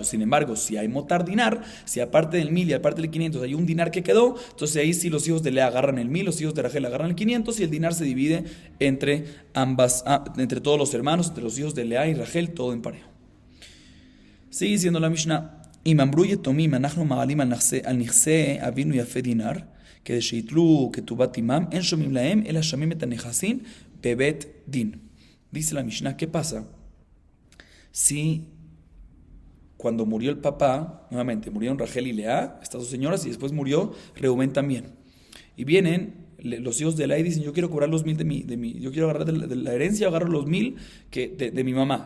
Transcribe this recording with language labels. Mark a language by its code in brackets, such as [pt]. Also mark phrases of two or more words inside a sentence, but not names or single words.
[es] Sin embargo, si hay [he] מותר דינר, [es] si aparte del 1000 y aparte del 500 hay un dinar que quedó, entonces ahí sí los hijos de Lea agarran el 1000, los hijos de Rachel agarran el 500 y el dinar se divide entre todos los hermanos, entre los hijos de Lea y Rachel, todo en parejo. Sigue diciendo la Mishnah: [he] אם אמרו יתומים אנו מעלים על נכסי אבינו יפה דינר כדי שיתלו כתובת עמם, אין שומעים להם, אלא שומעים את הנכסים בבית דין. [es] Dice la Mishnah, ¿qué pasa si cuando murió el papá, nuevamente murieron Rachel y Lea, estas dos señoras, y después murió Reubén también? Y vienen los hijos de Lea y dicen, yo quiero cobrar los 1,000 yo quiero agarrar de la herencia, agarro los 1,000 de mi mamá.